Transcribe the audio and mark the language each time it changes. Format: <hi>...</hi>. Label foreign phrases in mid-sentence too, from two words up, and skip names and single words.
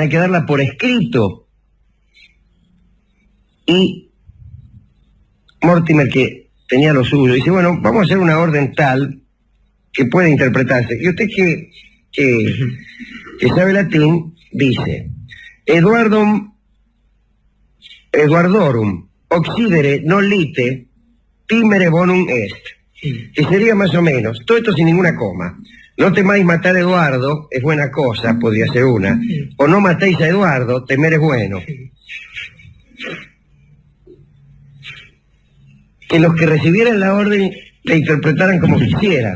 <es>Hay que darla por escrito. Y Mortimer, que tenía lo suyo, dice, bueno, vamos a hacer una orden tal que puede interpretarse. Y usted que sabe latín, dice,</es> <la>Eduardorum occidere non lite timere bonum est.</la> <es>Que sería más o menos, todo esto sin ninguna coma. No temáis matar a Eduardo, es buena cosa, podría ser una. O no matéis a Eduardo, temer es bueno. Que los que recibieran la orden la interpretaran como quisieran.</es>